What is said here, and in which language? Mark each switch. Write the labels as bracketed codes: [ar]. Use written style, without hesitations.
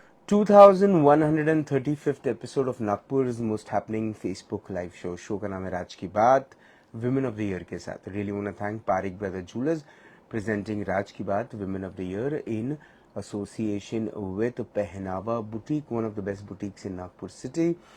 [en] 2135th episode of Nagpur's most happening Facebook live show. [hi] Show का नाम है राज की बात, विमेन ऑफ द ईयर के साथ. [en] Really want to thank Parik Brother Jewelers presenting राज की बात women of the year in association with Pehnava Boutique, one of the best boutiques in Nagpur city.